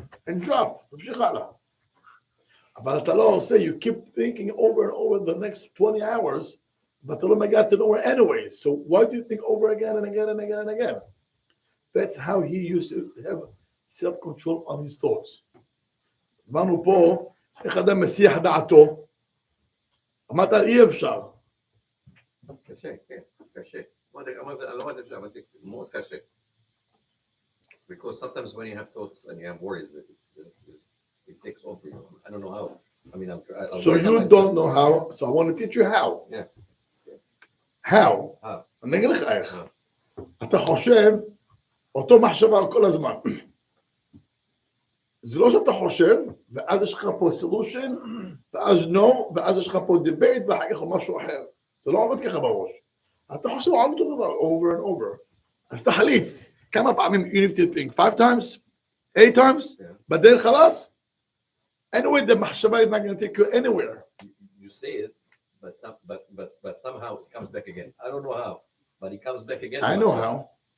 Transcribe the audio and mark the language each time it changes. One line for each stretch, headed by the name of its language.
English: And drop,
Hebrew: תמשיך הלאה. אבל אתה לא עושה,
English: you keep thinking over and over the next 20 hours, but
Hebrew: אתה לא מגיע
English: to nowhere anyway. So why do you think over again and again and again and again? That's how he used to have self-control on his thoughts.
Hebrew: אמרנו פה, איך אדם מסיח דעתו, אמרת אי אפשר. קשה, כן, קשה. אמרתי, אני לא אפשר, אבל זה מאוד קשה.
English: Because sometimes when you have thoughts and you have worries, it takes over you. I don't know how. I mean, So you don't know how, so I want to teach you how. Yeah. How?
Hebrew: אני אגיד לך איך. אתה חושב, אותו מחשבה כל הזמן. זה לא שאתה חושב, ואז יש לך פה solution, ואז no, ואז יש לך פה debate, ואחר כך משהו אחר. זה לא עובד ככה בראש. אתה חושב על אותו דבר,
English: over and over.
Hebrew: אז תחליט. כמה פעמים
English: you need to think? 5 times? 8 times? Yeah. But then خلاص? Anyway, the מחשבה is not going to take you anywhere. You say it, but somehow it comes back again. I don't know how, but it comes back again. I know how.